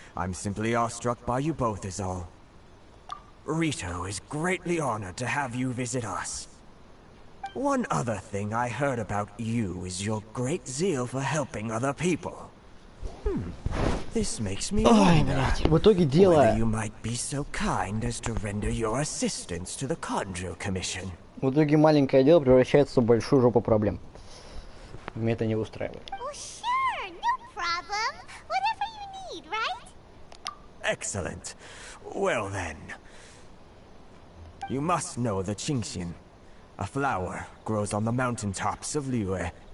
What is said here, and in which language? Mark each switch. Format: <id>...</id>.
<en>I'm simply awestruck by you both is all. Rito is greatly honored to have you visit us. One other thing I heard about you is your great zeal for helping other people. This makes me wonder</en> <ru>В итоге дело...</ru> <en>whether you might be so kind as to render your assistance to the Kanjo Commission.</en> <ru>В итоге маленькое дело превращается в большую жопу проблем. Меня это не устраивает.</ru> <en>Oh, sure. No problem. Whatever you need, right? Excellent. Well then. You must know the Qingxian. A flower grows on the mountaintops of Liyue.</en>